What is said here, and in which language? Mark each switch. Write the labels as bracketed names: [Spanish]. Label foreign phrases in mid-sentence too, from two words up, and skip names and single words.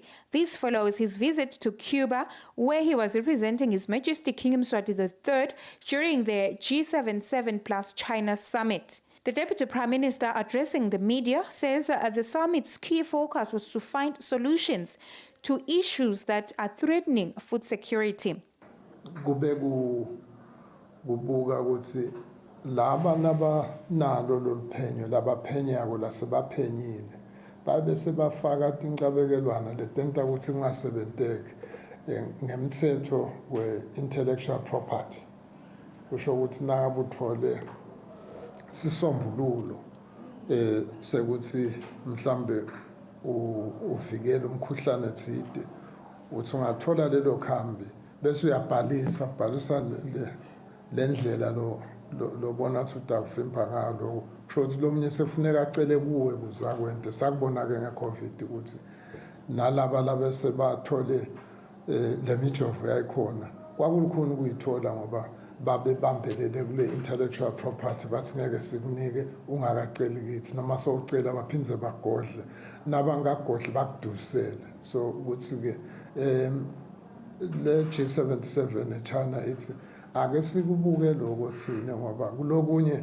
[English] This follows his visit to Cuba, where he was representing His Majesty King Mswati III during the G77 plus China summit. The Deputy Prime Minister, addressing the media, says the summit's key focus was to find solutions to issues that are threatening food security. [Swati] Laba nalo loluphenyo labaphenya lasebaphenyile babe sebafaka tinkabekelwana letenta ukuthi kungasebenteki ngemthetho we- [English] intellectual property. [Swati] Kusho ukuthi nangabe uthole sisombululo sekuthi mhlambe uvikele umkhuhlane thide uthi ungathola lelo khambi bese uyabhalisa lendlela lo bona ukuthi akufimpa ngalo kusho ukuthi lo munye sefuneka acele kuwe kuzakwente sakubona ke ngeCovid ukuthi nalaba labese bathole le mijovo yayikhona kwakulukhuni ukuyithola ngoba babe bambelele kule [English] intellectual property [Swati] bathi ngeke sikunike ungakaceli kithi noma sowucela baphindze bagodle nabangagodle bakudulisele so ukuthi ke le G77 eChina ithi ake sikubuke lokho thina ngoba kulokunye